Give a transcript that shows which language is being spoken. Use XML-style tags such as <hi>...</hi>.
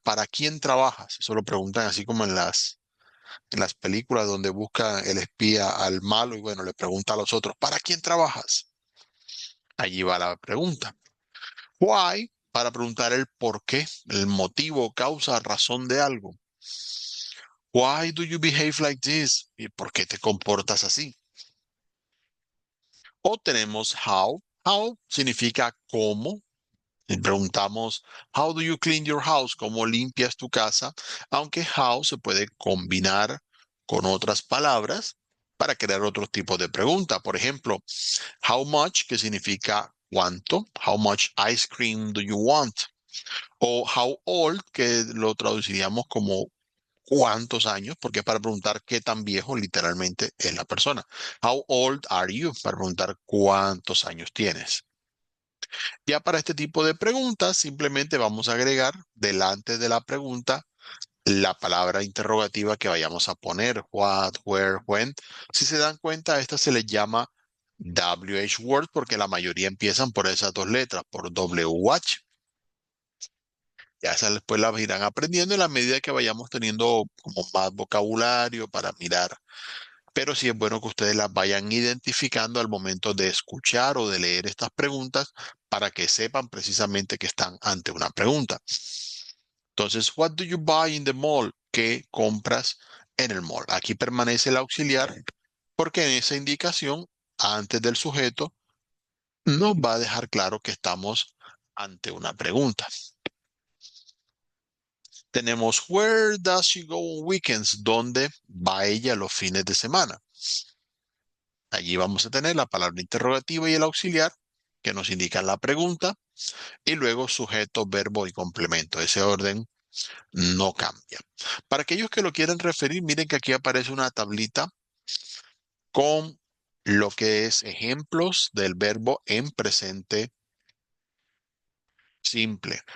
<es>¿Para quién trabajas? Eso lo preguntan así como en las películas donde busca el espía al malo y bueno, le pregunta a los otros, ¿para quién trabajas? Allí va la pregunta. Why, para preguntar el por qué, el motivo, causa, razón de algo.</es> <en>Why do you behave like this?</en> <es>¿Y por qué te comportas así? O tenemos how. How significa cómo. Y preguntamos,</es> <en>how do you clean your house?</en> <es>¿Cómo limpias tu casa? Aunque how se puede combinar con otras palabras para crear otros tipos de pregunta. Por ejemplo, how much, que significa cuánto.</es> <en>How much ice cream do you want?</en> <es>O how old, que lo traduciríamos como cuántos años, porque es para preguntar qué tan viejo literalmente es la persona.</es> <en>How old are you?</en> <es>Para preguntar cuántos años tienes. Ya para este tipo de preguntas, simplemente vamos a agregar delante de la pregunta la palabra interrogativa que vayamos a poner, what, where, when. Si se dan cuenta, esta se les llama WH word porque la mayoría empiezan por esas dos letras, por WH. Ya esas después las irán aprendiendo en la medida que vayamos teniendo como más vocabulario para mirar. Pero sí es bueno que ustedes las vayan identificando al momento de escuchar o de leer estas preguntas para que sepan precisamente que están ante una pregunta. Entonces,</es> <en>what do you buy in the mall?</en> <es>¿Qué compras en el mall? Aquí permanece el auxiliar porque en esa indicación, antes del sujeto, nos va a dejar claro que estamos ante una pregunta. Tenemos</es> <en>where does she go on weekends?</en> <es>¿Dónde va ella los fines de semana? Allí vamos a tener la palabra interrogativa y el auxiliar que nos indican la pregunta y luego sujeto, verbo y complemento. Ese orden no cambia. Para aquellos que lo quieran referir, miren que aquí aparece una tablita con lo que es ejemplos del verbo en presente simple.</es>